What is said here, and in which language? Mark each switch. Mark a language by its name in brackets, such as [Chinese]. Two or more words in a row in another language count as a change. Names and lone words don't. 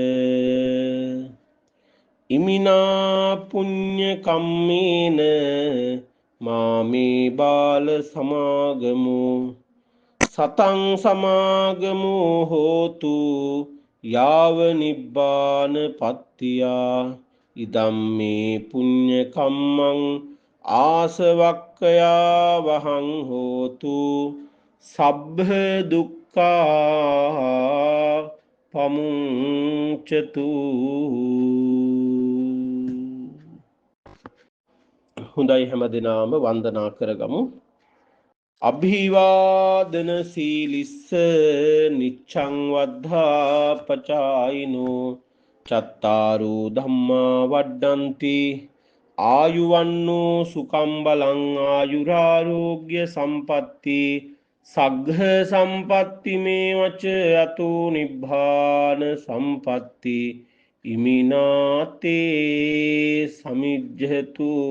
[Pali] ඉමිනා පුඤ්ඤ කම්මේන මාමේ බාල සමාගමෝ සතං සමාගමෝ හෝතු යාව නිබ්බාන පත්තියා. ඉදම්මේ පුඤ්ඤ කම්මං ආසවක්ඛයා වහං හෝතු සබ්බ දුක්ඛා පමුංචතු. [Sinhala] හොඳයි හැමදෙනාම වන්දනා කරගමු. [Pali] අභිවාදන සීලිස්ස නිච්ඡං වද්ධා පචායිනෝ චත්තාරෝ ධම්මා වඩ්ඩන්ති ආයුවන්නෝ සුඛං බලං ආයුරාෝග්‍ය සම්පatti සග්ග සම්පatti මේවච අතෝ නිබ්බාන සම්පatti ඉමිනාතේ සමිජ්ජතු.